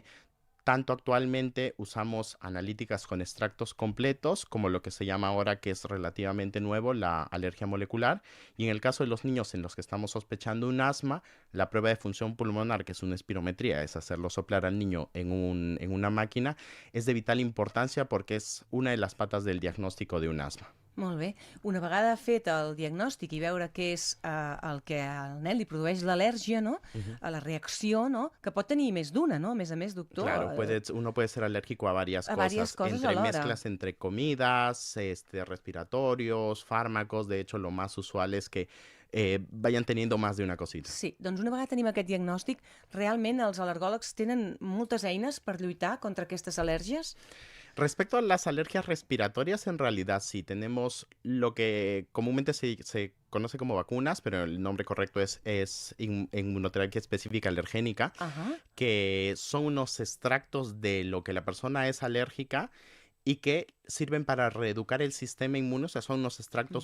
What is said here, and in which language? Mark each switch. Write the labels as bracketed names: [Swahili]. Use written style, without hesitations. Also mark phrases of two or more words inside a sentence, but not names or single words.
[Spanish] Tanto actualmente usamos analíticas con extractos completos, como lo que se llama ahora, que es relativamente nuevo, la alergia molecular. Y en el caso de los niños en los que estamos sospechando un asma, la prueba de función pulmonar, que es una espirometría, es hacerlo soplar al niño en una máquina, es de vital importancia porque es una de las patas del diagnóstico de un asma. [Catalan] Molt bé. Una vegada fet el diagnòstic i veure què és el que al nen li produeix l'al·lèrgia, no? Ujú. A la reacció, no? Que pot tenir més d'una, no? A més, [Spanish] Claro, doctor, uno puede ser alérgico a varias [Catalan] a diverses [Spanish] cosas, [Catalan] coses [Spanish] entre [Catalan] alhora. [Spanish] mezclas entre comidas, respiratorios, fármacos. De hecho, lo más usual es que vayan teniendo más de una cosita. [Catalan] Sí, doncs una vegada tenim aquest diagnòstic, realment els al·lergòlegs tenen moltes eines per lluitar contra aquestes al·lèrgies? [Spanish] Respecto a las alergias respiratorias, en realidad sí tenemos lo que comúnmente se conoce como vacunas, pero el nombre correcto es inmunoterapia específica alergénica, Ahà. que son unos extractos de lo que la persona es alérgica y que sirven para reeducar el sistema inmune, o sea, son unos extractos